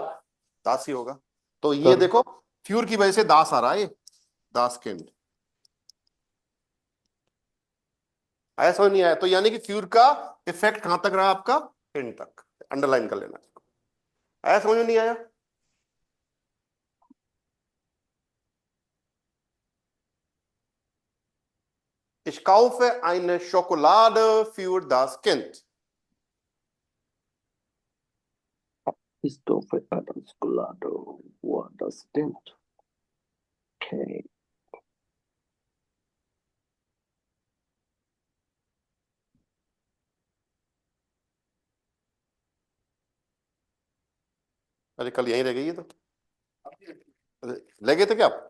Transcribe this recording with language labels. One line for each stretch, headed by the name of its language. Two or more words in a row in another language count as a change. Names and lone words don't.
Hindi: दास ही होगा। तो ये तर. देखो, फ्यूर की वजह से दास आ रहा है, ये
German: das Kind.
Hindi: आया समझ नहीं आया? तो यानी कि फ्यूर का इफेक्ट कहां तक रहा आपका? एंड तक। अंडरलाइन कर लेना। आया समझ में? नहीं आया?
German: Ich kaufe eine Schokolade für das Kind. Ich kaufe eine Schokolade. Wow, das Kind. Okay.
Hindi: अरे कल यहीं रह गई है तो। अरे, ले गए थे क्या आप?